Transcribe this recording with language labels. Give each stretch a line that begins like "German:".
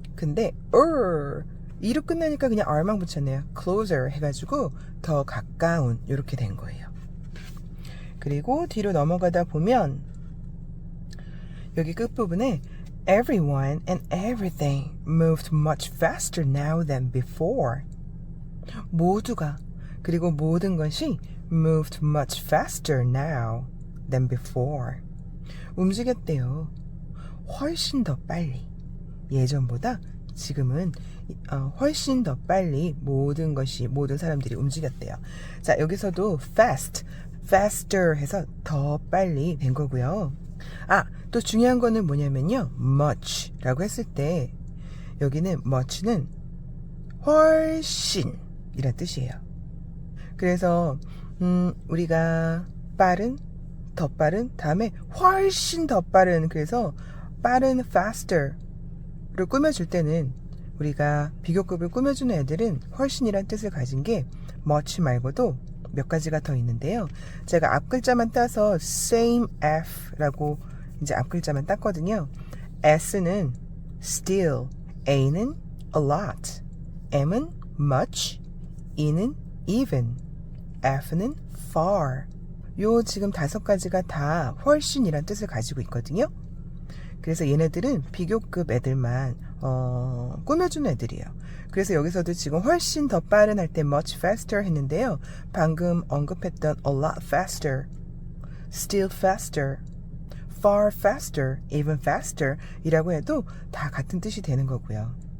Korean: 근데 이로 끝나니까 그냥 r만 붙였네요. closer 해가지고 더 가까운 이렇게 된 거예요. 그리고 뒤로 넘어가다 보면 여기 끝부분에
English: everyone and everything moved much faster now than before.
Korean: 모두가 그리고 모든 것이
English: moved much faster now than before.
Korean: 움직였대요. 훨씬 더 빨리. 예전보다 지금은 훨씬 더 빨리 모든 사람들이 움직였대요. 자, 여기서도 fast, faster 해서 더 빨리 된 거고요. 또 중요한 거는 뭐냐면요. much 라고 했을 때 여기는 much는 훨씬 이란 뜻이에요. 그래서 우리가 빠른, 더 빠른, 다음에 훨씬 더 빠른, 그래서 빠른 faster를 꾸며줄 때는 우리가 비교급을 꾸며주는 애들은 훨씬이란 뜻을 가진 게 much 말고도 몇 가지가 더 있는데요. 제가 앞글자만 따서 same F라고 이제 앞글자만 땄거든요.
English: S는 still, A는 a lot, M은 much, E는 even, F는 far.
Korean: 요 지금 5가지가 다 훨씬이란 뜻을 가지고 있거든요. 그래서 얘네들은 비교급 애들만 꾸며주는 애들이에요. 그래서 여기서도 지금 훨씬 더 빠른 할 때
English: much faster
Korean: 했는데요. 방금 언급했던
English: a lot faster, still faster, far faster, even faster
Korean: 이라고 해도 다 같은 뜻이 되는 거고요.